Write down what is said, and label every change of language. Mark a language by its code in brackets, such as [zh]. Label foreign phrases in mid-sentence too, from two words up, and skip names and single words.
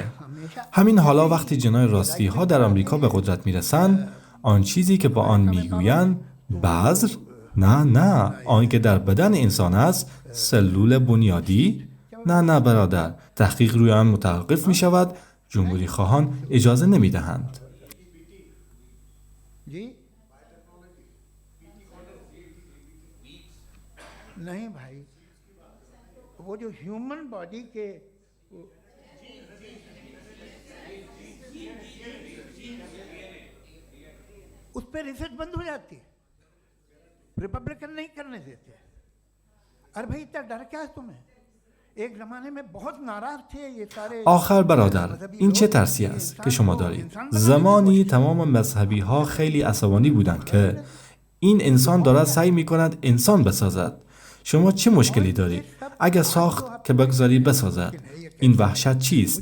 [fa] همین حالا وقتی جناح راستی ها در آمریکا به قدرت میرسند، آن چیزی که با آن میگویند بذر؟ نه، آن که در بدن انسان است، سلول بنیادی؟ نه برادر، تحقیق روی آن متوقف می شود. جمهوری خواهان اجازه نمی دهند. [hi] जी नहीं भाई, वो जो [en] human body [hi] के उस पर रिसर्च बंद हो जाती है, रिपब्लिकन नहीं करने देते। अरे भाई इतना डर क्या है तुम्हें? एक जमाने में बहुत नाराज थे ये सारे। [fa] آخر برادر، این چه ترسی است که شما دارید؟ زمانی تمام مذهبی ها خیلی عصبانی بودند که این انسان دارد سعی می کند انسان بسازد. شما چه مشکلی دارید؟ اگر ساخت که بگذاری بسازد. این وحشت چیست؟